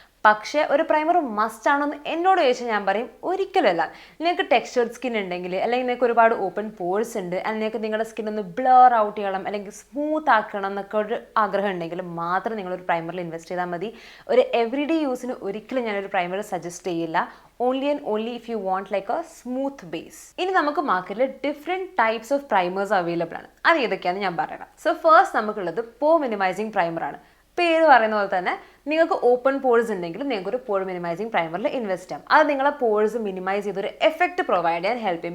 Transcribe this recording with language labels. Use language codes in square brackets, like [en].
[ml] പക്ഷേ ഒരു primer must ആണെന്ന് എന്നോട് ചോദിച്ചാൽ ഞാൻ പറയും ഒരിക്കലല്ല. നിങ്ങൾക്ക് ടെക്സ്ചർഡ് സ്കിൻ ഉണ്ടെങ്കിൽ അല്ലെങ്കിൽ നിങ്ങൾക്ക് ഒരുപാട് ഓപ്പൺ പോഴ്സ് ഉണ്ട് അല്ലെങ്കിൽ നിങ്ങളുടെ സ്കിൻ ഒന്ന് ബ്ലർ ഔട്ട് ചെയ്യണം അല്ലെങ്കിൽ സ്മൂത്ത് ആക്കണം എന്നൊക്കെ ഒരു ആഗ്രഹം ഉണ്ടെങ്കിൽ മാത്രം നിങ്ങളൊരു പ്രൈമറിൽ ഇൻവെസ്റ്റ് ചെയ്താൽ മതി. ഒരു എവറിഡേ യൂസിന് ഒരിക്കലും ഞാനൊരു പ്രൈമർ സജസ്റ്റ് ചെയ്യില്ല. [en] Only and only if you want like a smooth base. [ml] ഇനി നമുക്ക് മാർക്കറ്റിൽ different types of primers available ആണ്. അത് ഏതൊക്കെയാണെന്ന് ഞാൻ പറയാം. സോ ഫസ്റ്റ് നമുക്കുള്ളത് പോ മിനിമൈസിങ് പ്രൈമറാണ്. പേര് പറയുന്ന പോലെ തന്നെ നിങ്ങൾക്ക് ഓപ്പൺ പോഴ്സ് ഉണ്ടെങ്കിൽ നിങ്ങൾക്ക് ഒരു പോർ മിനിമൈസിങ് പ്രൈമറിൽ ഇൻവെസ്റ്റ് ചെയ്യാം. അത് നിങ്ങളെ പോഴ്സ് മിനിമൈസ് ചെയ്തൊരു എഫക്റ്റ് പ്രൊവൈഡ് ചെയ്യാൻ ഹെൽപ്പ് ചെയ്യും.